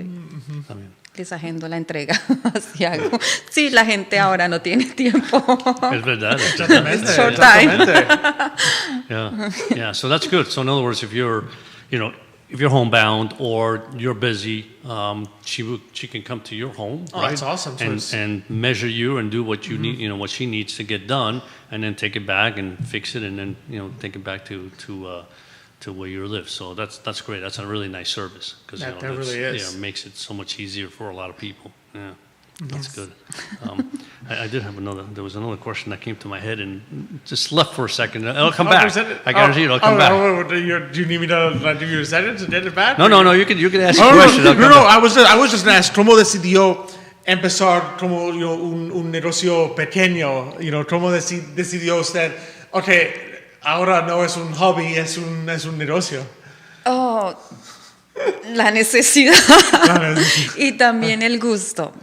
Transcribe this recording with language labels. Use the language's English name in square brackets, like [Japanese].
[Spanish] Y les agendo la entrega. Así hago. Sí, la gente ahora no tiene tiempo. Es verdad. Exactamente. [English] Short time. Yeah. So that's good. So in other words, if you're homebound or you're busy, she can come to your home, Oh, right? that's awesome. So And measure you and do what you need, what she needs to get done, and then take it back and fix it, and then take it back to where you live. So that's great. That's a really nice service because That really is. makes it so much easier for a lot of people. Yeah. That's good. I did have there was another question that came to my head and just left for a second. It'll come back. I guarantee it'll come back. Do you need me to do your sentence and get it back? No, you can ask Oh, a question. It'll come back. I was just going to ask, [Spanish] ¿cómo decidió empezar como un negocio pequeño? ¿Cómo decidió usted, okay, ahora no es un hobby, es un negocio? Oh, la necesidad y también el gusto.